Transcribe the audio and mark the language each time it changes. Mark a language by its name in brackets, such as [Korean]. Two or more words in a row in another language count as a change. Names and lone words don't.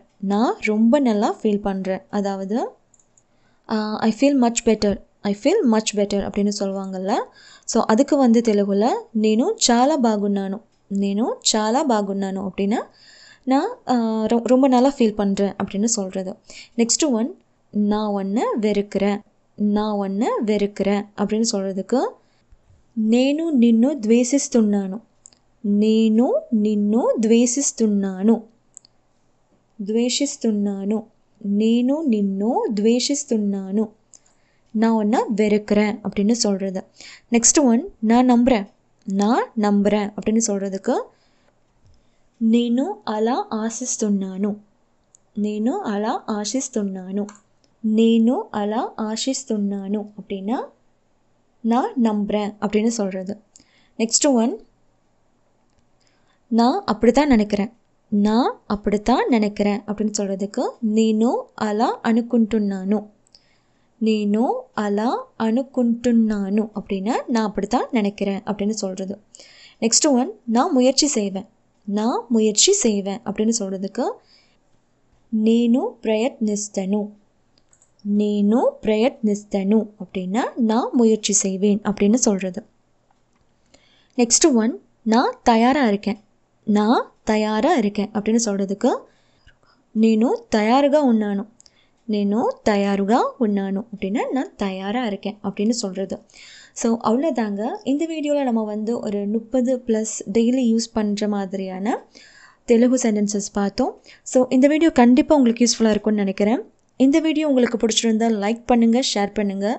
[Tamil] நான் ரொம்ப நல்லா ஃபீல் பண்ணுறேன், அதாவது [English] I feel much better. I feel much better [Tamil] அப்படின்னு சொல்லுவாங்கள்ல. ஸோ அதுக்கு தெலுங்குல [Telugu] నేను చాలా బాగున్నాను. నేను చాలా బాగున్నాను [Tamil] அப்படின்னா நான் ரொம்ப நல்லா ஃபீல் பண்ணுறேன் அப்படின்னு சொல்கிறது. [English] next one [Tamil] நான் ஒன்று வெறுக்கிறேன். நான் ஒன்று வெறுக்கிறேன் அப்படின்னு சொல்கிறதுக்கு [Telugu] నేను నిన్ను ద్వేషిస్తున్నాను. నేను నిన్ను ద్వేషిస్తున్నాను. ద్వేషిస్తున్నాను. నేను నిన్ను ద్వేషిస్తున్నాను. [Tamil] நான் ஒன்று வெறுக்கிறேன் அப்படின்னு சொல்கிறது. [English] next one [Tamil] நான் நம்புகிறேன். நான் நம்புகிறேன் அப்படின்னு சொல்கிறதுக்கு [Telugu] నేను అలా ఆశిస్తున్నాను. నేను అలా ఆశిస్తున్నాను. నేను అలా ఆశిస్తున్నాను [Tamil] அப்படின்னா நான் நம்புகிறேன் அப்படின்னு சொல்கிறது. [English] next one [Tamil] நான் அப்படித்தான் நினைக்கிறேன். நான் அப்படித்தான் நினைக்கிறேன் அப்படின்னு சொல்கிறதுக்கு [Telugu] నేను అలా అనుకుంటున్నాను. నేను అలా అనుకుంటున్నాను [Tamil] அப்படின்னா நான் அப்படித்தான் நினைக்கிறேன் அப்படின்னு சொல்கிறது. [English] next one [Tamil] நான் முயற்சி செய்வேன். நான் முயற்சி செய்வேன் அப்படின்னு சொல்கிறதுக்கு [Telugu] నేను ప్రయత్నిస్తాను. నేను ప్రయత్నిస్తాను [Tamil] அப்படின்னா நான் முயற்சி செய்வேன் அப்படின்னு சொல்கிறது. [English] next one [Tamil] நான் தயாராக இருக்கேன். நான் தயாராக இருக்கேன் அப்படின்னு சொல்கிறதுக்கு [Telugu] నేను తయారుగా ఉన్నాను. నేను తయారుగా ఉన్నాను [Tamil] அப்படின்னா நான் தயாராக இருக்கேன் அப்படின்னு சொல்கிறது. ஸோ அவ்வளோதாங்க. இந்த வீடியோவில் நம்ம ஒரு 30+ [English] daily use [Tamil] பண்ணுற மாதிரியான தெலுங்கு சென்டென்சஸ் பார்த்தோம். ஸோ இந்த வீடியோ கண்டிப்பாக உங்களுக்கு யூஸ்ஃபுல்லாக இருக்கும்னு நினைக்கிறேன். இந்த வீடியோ உங்களுக்கு பிடிச்சிருந்தால் லைக் பண்ணுங்கள், ஷேர் பண்ணுங்கள்.